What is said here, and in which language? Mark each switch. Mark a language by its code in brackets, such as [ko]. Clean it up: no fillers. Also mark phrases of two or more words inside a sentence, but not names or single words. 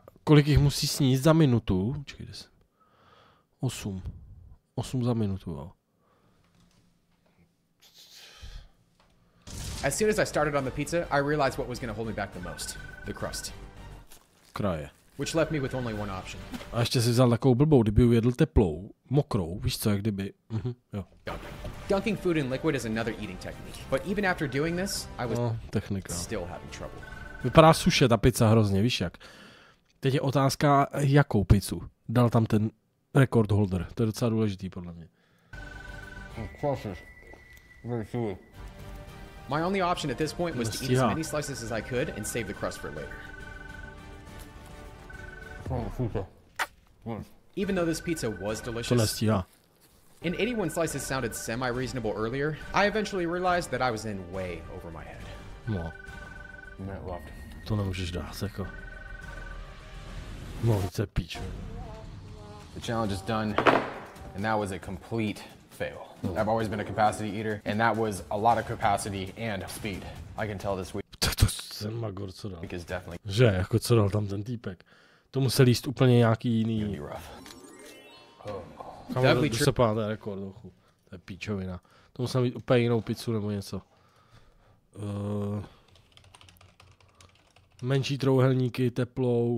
[cs] Kolik jich musí sníst za minutu? Čekejte se. 8. 8 za minutu, jo. [en] As soon as I started on the pizza, I realized what was going to hold me back the most. The crust. [cs] Kraje. [en] Which left me with only one option. [cs] A ještě si vzal takovou blbou, kdyby ji jedl teplou, mokrou, víš co, jak kdyby, jo. [en] Dunking food in liquid is another eating technique. But even after doing this, I was [cs] technika. [en] still having trouble. [cs] Vypadá suše ta pizza hrozně, víš jak. Teď je otázka, jakou pizzu dal tam ten [en] record holder. [cs] To je docela důležitý podle mě. [en] My only option at this point was to eat as many slices as I could and save the crust for later. Even though this pizza was delicious, and 81 slices sounded semi-reasonable earlier, I eventually realized that I was in way over my head. [cs] No. To nemůžeš dát, jako. No, [en] it's a peach. The challenge is done, and that was a complete fail. I've always been a capacity eater, and that was a lot of capacity and speed. I can tell this week. [cs] To jsem magor, co dal. [en] Is definitely. [cs] Že, jako co dal tam ten týpek. To musel jíst úplně nějaký jiný. Kamu se pádá rekord, ochu. To je píčovina. To musel mít úplně jinou pizzu nebo něco. Menší trouhelníky, teplou.